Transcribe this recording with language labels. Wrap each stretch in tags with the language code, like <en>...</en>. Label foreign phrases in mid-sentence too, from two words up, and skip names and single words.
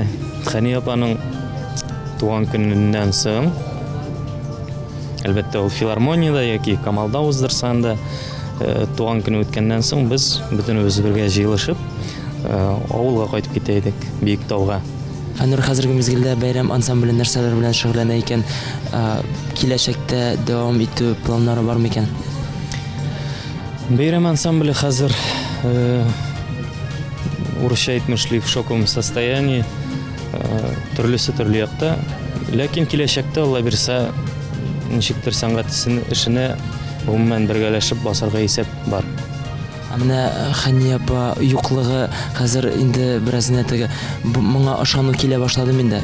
<tt>Хәния апаның туган көненнән соң, әлбәттә ул филармониядә яки Камалда уздырсан да, туган көне үткәннән соң без бөтенебез бергә җыелышып авылга кайтып китә идек, Биектауга. Фәннур, хәзерге мизгелдә бәйрәм ансамбле нәрсәләр белән шөгыльләнә икән? Киләчәктә дәвам итү планнары бар микән? Бәйрәм ансамбле хәзер урысча әйтмешли</tt> <ru>в шоковом состоянии,</ru> <tt>төрлесе төрле якта. Ләкин киләчәктә Алла бирсә, ничектер сәнгать эшенә гомумән бергәләшеп басарга исәп бар. Менә Хәния апа юклыгы хәзер инде беразны теге моңа ышану килә башлады инде.</tt>